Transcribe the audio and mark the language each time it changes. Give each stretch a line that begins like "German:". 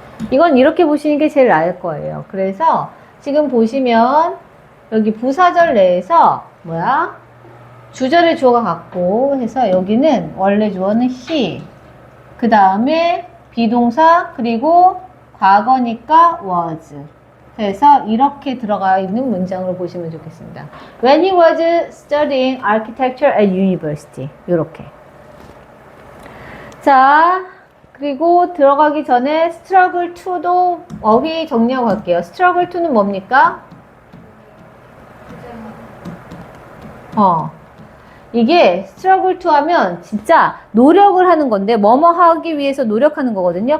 Korean: 이건 이렇게 보시는 게 제일 나을 거예요. 그래서 지금 보시면 여기 부사절 내에서 주절의 주어가 같고 해서 여기는 원래 주어는 he, 그 다음에 비동사, 그리고 과거니까 was. 그래서 이렇게 들어가 있는 문장으로 보시면 좋겠습니다.
English: When he was studying architecture at university.
Korean: 이렇게. 자, 그리고 들어가기 전에 struggle to도 어휘 정리하고 갈게요. struggle to는 뭡니까? 이게 struggle to 하면 진짜 노력을 하는 건데, 뭐뭐 하기 위해서 노력하는 거거든요.